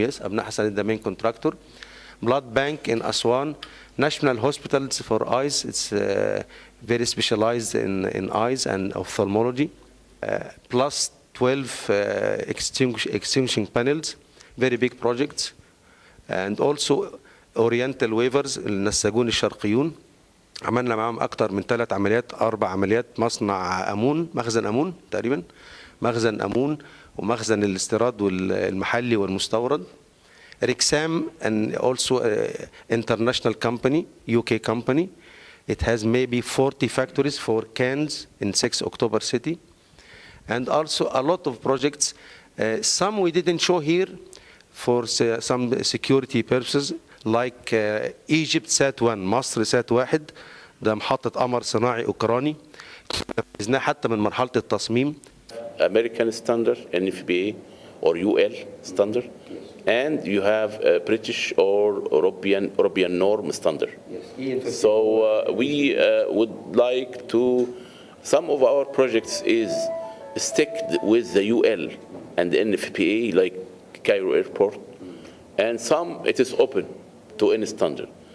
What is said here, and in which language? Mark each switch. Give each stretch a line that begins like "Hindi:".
English: Yes, أبناء حسن is the main contractor. Blood bank in Aswan, national hospitals for eyes. It's very specialized in eyes and ophthalmology. Plus 12 extinguishing panels, very big projects. And also Oriental waivers, النساجون الشرقيون.
Arabic: عملنا معهم أكثر من 3 عمليات 4 عمليات. مصنع أمون، مخزن أمون تقريبا، مخزن أمون ومخزن الاستيراد والمحلي والمستورد.
English: Rexam, and also international company, UK company. It has maybe 40 factories for cans in 6 October City. And also a lot of projects. Some we didn't show here for some security purposes, like Egypt Sat-1, مصر Sat-1.
Arabic: ده محطة قمر صناعي أوكراني. نفذناه حتى من مرحلة التصميم.
English: American standard, NFPA or UL standard. And you have a British or European norm standard. Yes. So we would like to, some of our projects is stick with the UL and the NFPA, like Cairo Airport, and some it is open to any standard.